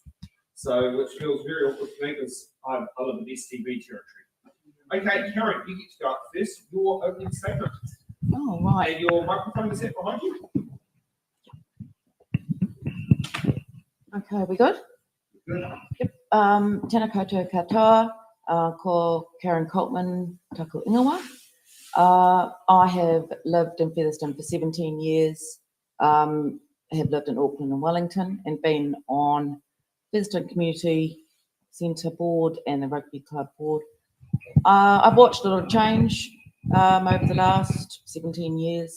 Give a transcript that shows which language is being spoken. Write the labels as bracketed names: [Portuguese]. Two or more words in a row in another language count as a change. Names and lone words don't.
[English] So, which feels very awkward for me because I live in STV territory. Okay, Karen, you get to go up first. Your opening statement. Oh, right. And your microphone is set behind you. Okay, we good? Good. Yep. [Māori] Tēnā koutou katoa, ko Karen Coltman, taku ingawa. [English] I have lived in Featherston for 17 years. I have lived in Auckland and Wellington and been on Featherston Community Centre Board and the Rugby Club Board. I've watched a lot of change over the last 17 years.